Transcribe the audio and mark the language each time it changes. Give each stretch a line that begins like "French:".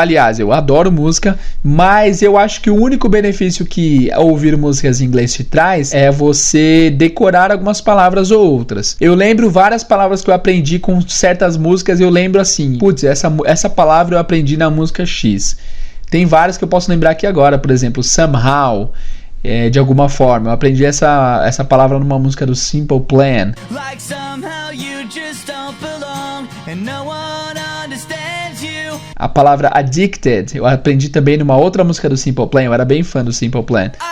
Portuguese: Aliás, eu adoro música, mas eu acho que o único benefício que ouvir músicas em inglês te traz é você decorar algumas palavras ou outras. Eu lembro várias palavras que eu aprendi com certas músicas, eu lembro assim, putz, essa palavra eu aprendi na música X. Tem várias que eu posso lembrar aqui agora, por exemplo, somehow, de alguma forma. Eu aprendi essa palavra numa música do Simple Plan.
English: Like somehow you just don't belong and no one understands you.
Portuguese: A palavra addicted eu aprendi também numa outra música do Simple Plan. Eu era bem fã do Simple Plan.